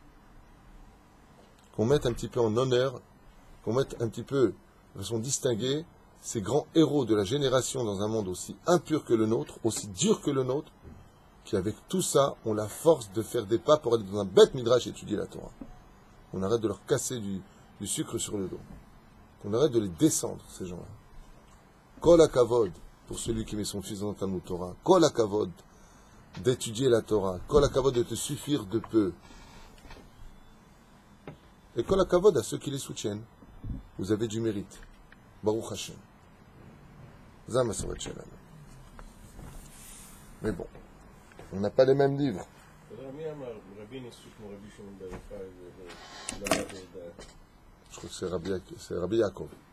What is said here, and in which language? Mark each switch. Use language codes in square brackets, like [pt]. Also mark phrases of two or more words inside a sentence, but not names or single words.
[fr] Qu'on mette un petit peu en honneur, qu'on mette un petit peu de façon distinguée ces grands héros de la génération dans un monde aussi impur que le nôtre, aussi dur que le nôtre, qui avec tout ça ont la force de faire des pas pour aller dans un [he] בית מדרש [fr] étudier la Torah. On arrête de leur casser du sucre sur le dos. On arrête de les descendre, ces gens-là. [he] כל הכבוד, [fr] pour celui qui met son fils dans le [he] תלמוד תורה. כל הכבוד, [fr] d'étudier la Torah. [he] כל הכבוד, [fr] de te suffire de peu. Et [he] כל הכבוד [fr] à ceux qui les soutiennent. Vous avez du mérite. [he] ברוך השם. זמה שבת שלום. [fr] Mais bon, on n'a pas les mêmes livres. Je crois que c'est Rabbi Yaakov.